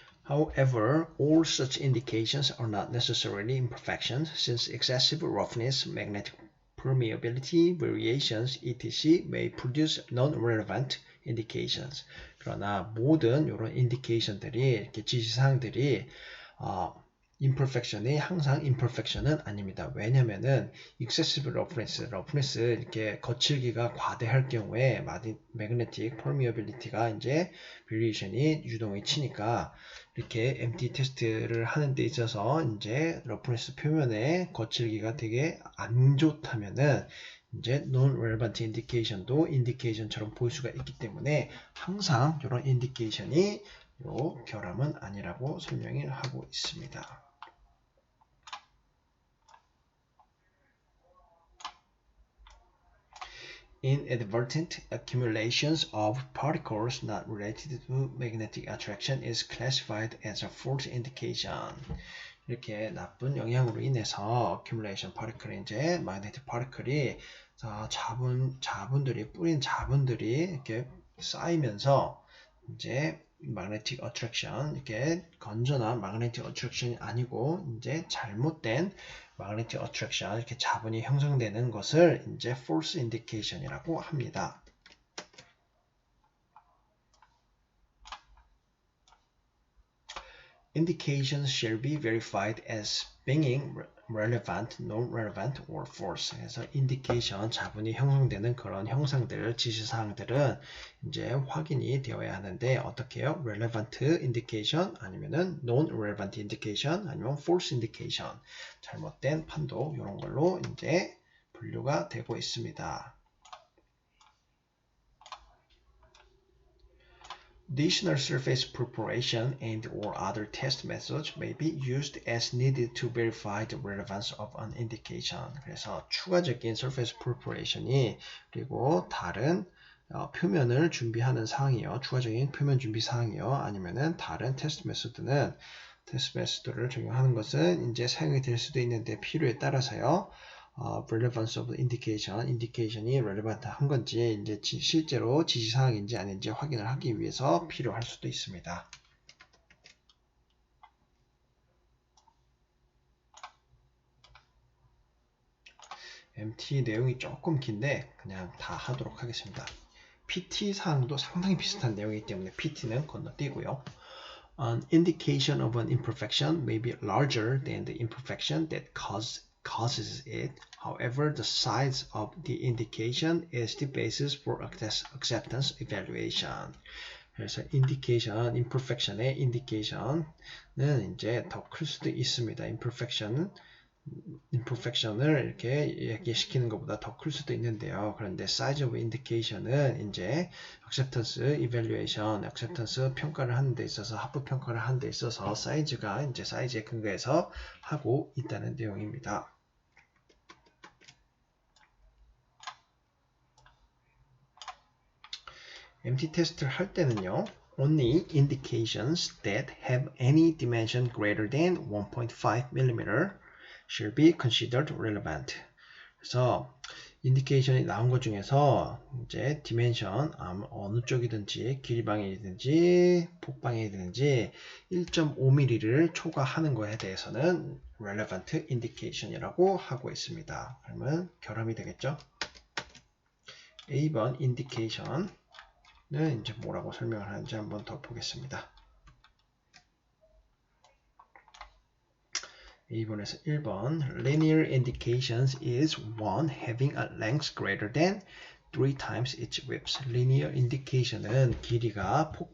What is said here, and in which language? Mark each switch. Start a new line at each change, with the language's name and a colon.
English: However, all such indications are not necessarily imperfections, since excessive roughness, magnetic permeability, variations, etc. may produce non-relevant indications.
Korean: 그러나 모든 이런 인디케이션들이, 이렇게 지시사항들이 imperfection이 항상 imperfection은 아닙니다. 왜냐면은 excessive roughness 이렇게 거칠기가 과대할 경우에 magnetic permeability가 이제 variation이 유동이 치니까 이렇게 MT 테스트를 하는 데 있어서 이제 roughness 표면에 거칠기가 되게 안 좋다면은 이제 non-relevant indication도 indication처럼 보일 수가 있기 때문에 항상 이런 indication이 요 결함은 아니라고 설명을 하고 있습니다.
English: Inadvertent accumulations of particles not related to magnetic attraction is classified as a false indication.
Korean: 이렇게 나쁜 영향으로 인해서 accumulation particle, 이제 magnetic particle이 자분들이 뿌린 자분들이 이렇게 쌓이면서 이제 magnetic attraction, 이렇게 건전한 magnetic attraction이 아니고 이제 잘못된 magnetic attraction, 이렇게 자분이 형성되는 것을 이제 false indication이라고 합니다.
English: Indications shall be verified as being relevant, non-relevant, or false.
Korean: 그래서 indication, 자분이 형성되는 그런 형상들, 지시사항들은 이제 확인이 되어야 하는데 어떻게 해요? relevant indication 아니면은 non-relevant indication 아니면 false indication, 잘못된 판도, 이런 걸로 이제 분류가 되고 있습니다.
English: Additional surface preparation and or other test methods may be used as needed to verify the relevance of an indication.
Korean: 그래서 추가적인 surface preparation이 그리고 다른 표면을 준비하는 사항이요, 추가적인 표면 준비 사항이요, 아니면은 다른 테스트 메소드는 테스트 메소드를 적용하는 것은 이제 사용이 될 수도 있는데 필요에 따라서요. relevance of indication, indication이 relevant 한 건지 이제 실제로 지시사항인지 아닌지 확인을 하기 위해서 필요할 수도 있습니다. MT 내용이 조금 긴데 그냥 다 하도록 하겠습니다. PT 사항도 상당히 비슷한 내용이기 때문에 PT는 건너뛰고요.
English: An indication of an imperfection may be larger than the imperfection that causes it. However, the size of the indication is the basis for acceptance evaluation.
Korean: 그래서 indication, imperfection의 indication은 이제 더 클 수도 있습니다. imperfection을 이렇게 얘기시키는 것보다 더 클 수도 있는데요. 그런데 size of indication은 이제 acceptance evaluation, acceptance 평가를 하는 데 있어서, 합부 평가를 하는 데 있어서 사이즈가 이제 사이즈에 근거해서 하고 있다는 내용입니다. MT 테스트를 할 때는요,
English: only indications that have any dimension greater than 1.5 mm should be considered relevant.
Korean: 그래서 인디케이션이 나온 것 중에서 이제 디멘션, 어느 쪽이든지 길이방향이든지 폭방향이든지 1.5mm를 초과하는 거에 대해서는 relevant indication이라고 하고 있습니다. 그러면 결함이 되겠죠? A번 indication은 이제 뭐라고 설명을 하는지 한번 더 보겠습니다. A번에서 1번
English: Linear indications is one having a length greater than 3 times its width. Linear indication은
Korean: 길이가